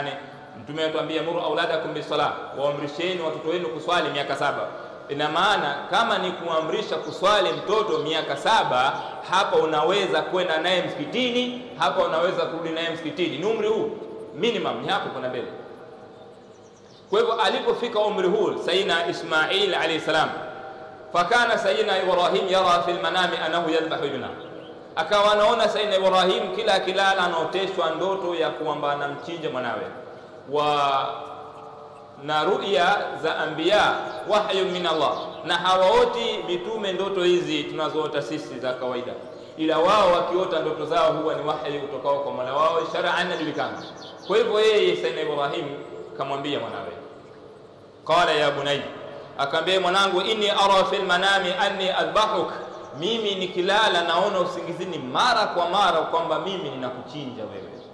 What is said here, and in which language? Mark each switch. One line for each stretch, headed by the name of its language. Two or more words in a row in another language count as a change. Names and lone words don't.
Swahili: Mtume anatuambia
Arabic: مروا أولادكم بالصلاة,
Swahili: waamrisheni watoto wenu kuswali miaka 7. Ina maana kama ni kuamrisha kuswali mtoto miaka 7, hapa unaweza kwenda naye msikitini, hapa unaweza kurudi naye msikitini. Ni umri huu minimum, ni hapo kuna mbele. Kwa hivyo alipofika umri huu Sayyidina Ismail
Arabic: عليه السلام, فكان سيدنا إبراهيم يرى في المنام أنه يذبح ابنه,
Swahili: akawa anaona Sayyidina Ibrahim kila akilala anaoteshwa ndoto ya kwamba anamchinja mwanawe. Na ru'ya za anbiya
Arabic: وحي من الله,
Swahili: na hawaoti mitume ndoto hizi tunazoota sisi za kawaida, ila wao wakiota ndoto zao huwa ni wahyu kutokao kwa Mola wao, shar'an inajulikana. Kwa hivyo yeye Sayyidina Ibrahim kamwambia mwanawe,
Arabic: قال يا بني,
Swahili: akamwambia mwanangu,
Arabic: إني أرى في المنام أني أذبحك,
Swahili: mimi nikilala naona usingizini mara kwa mara kwamba mimi ninakuchinja wewe.